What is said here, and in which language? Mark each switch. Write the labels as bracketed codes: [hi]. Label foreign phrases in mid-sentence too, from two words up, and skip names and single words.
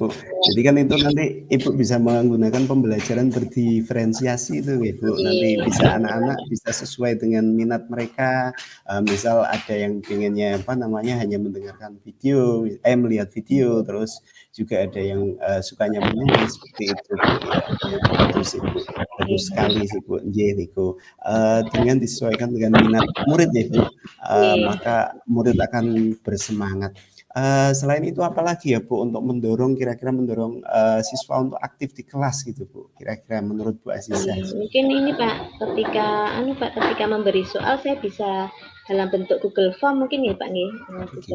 [id] Jadi kan itu nanti Ibu bisa menggunakan pembelajaran berdiferensiasi itu ya Bu. Nanti bisa anak-anak bisa sesuai dengan minat mereka. Misal ada yang pengennya apa namanya hanya mendengarkan video, melihat video, terus juga ada yang sukanya menulis seperti itu Bu. Ya itu sih Bu. Bagus sekali sih Bu. [jv] Nggih niku. [id] Dengan disesuaikan dengan minat murid ya Bu. Iya. Maka murid akan bersemangat. Selain itu apalagi ya Bu untuk mendorong kira-kira mendorong siswa untuk aktif di kelas gitu Bu, kira-kira menurut Bu Aziza? Mungkin ini Pak, ketika memberi soal saya bisa dalam bentuk Google Form mungkin ya Pak nih, Google